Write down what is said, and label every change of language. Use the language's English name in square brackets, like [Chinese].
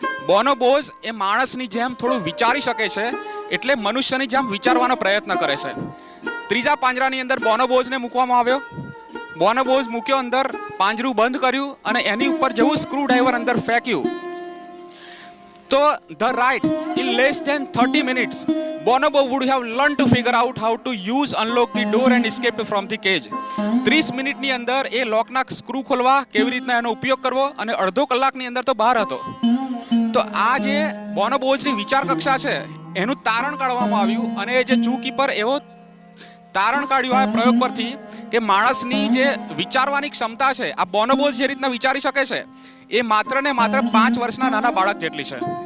[Gujarati] બોનોબોઝ એ માણસની જેમ થોડું વિચારી શકે છે, એટલે મનુષ્યની જેમ વિચારવાનો પ્રયત્ન કરે છે. ત્રીજા પાંજરાની અંદર બોનોબોઝને મૂકવામાં આવ્યો. બોનોબોઝ મૂક્યો અંદર, પાંજરું બંધ કર્યું અને એની ઉપર જેવું સ્ક્રૂડ્રાઈવર અંદર ફેંક્યું તો [English] The right in less than 30 minutes Bonobo would have learned to figure out how to use, unlock the door and escape from the cage. [Gujarati] 30 મિનિટની અંદર એ લોકના સ્ક્રૂ ખોલવા, કેવી રીતના એનો ઉપયોગ કરવો, અને અડધો કલાકની અંદર તો બહાર હતો. તો આ જે બોનોબોની વિચાર કક્ષા છે એનું તારણ કાઢવામાં આવ્યું, અને એ જે ઝૂ કીપર એવો તારણ કાઢ્યું આ પ્રયોગ પરથી કે માણસની જે વિચારવાની ક્ષમતા છે, આ બોનોબોઝ જે રીતના વિચારી શકે છે એ માત્ર ને માત્ર 5 વર્ષના નાના બાળક જેટલી છે.